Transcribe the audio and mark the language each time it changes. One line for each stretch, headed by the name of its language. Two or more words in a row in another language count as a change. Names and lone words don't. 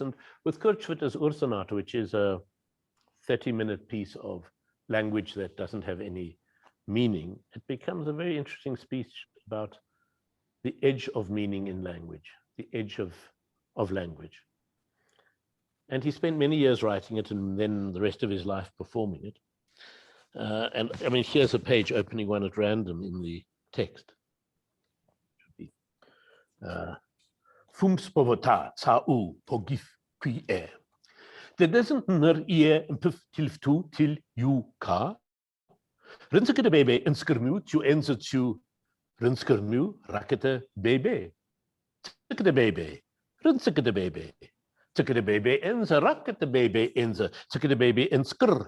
English: And with Kurt Schwitter's Ursinate, which is a 30-minute piece of language that doesn't have any meaning, it becomes a very interesting speech about the edge of meaning in language, the edge of language. And he spent many years writing it and then the rest of his life performing it. And I mean, here's a page opening one at random in the text. Fums povota sa u pogif qui e. There doesn't ner ear and pif til till you ka. Rinske de baby in skirmu to ends it to rinskirmu rakete baby. Tick the baby. Rinske de baby. Tick the baby ends a racket the baby ends a tick the baby in skr.